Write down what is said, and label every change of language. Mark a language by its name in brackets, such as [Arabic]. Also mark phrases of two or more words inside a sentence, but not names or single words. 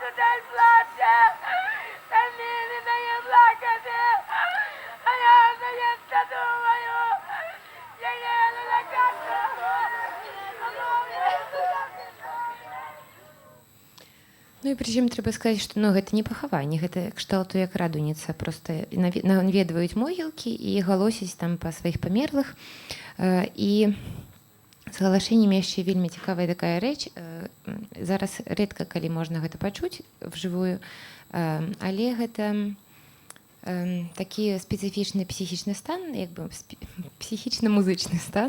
[Ukrainian] дай плаче, та мені дає плакати, а я заємся думаю, я їду на карту. [Belarusian] Ну і причым трэба сказаць, што ну, гэта не пахаванне, гэта кшталту як радуніца, проста наведваюць могілкі і галосяць там па сваіх памерлых. І з галашэннямі яшчэ вельмі цікавая такая рэч. Зараз рэдка калі можна гэта пачуць вжывую, але гэта такі спецыфічны псіхічны стан, як бы псіхічна-музычны стан.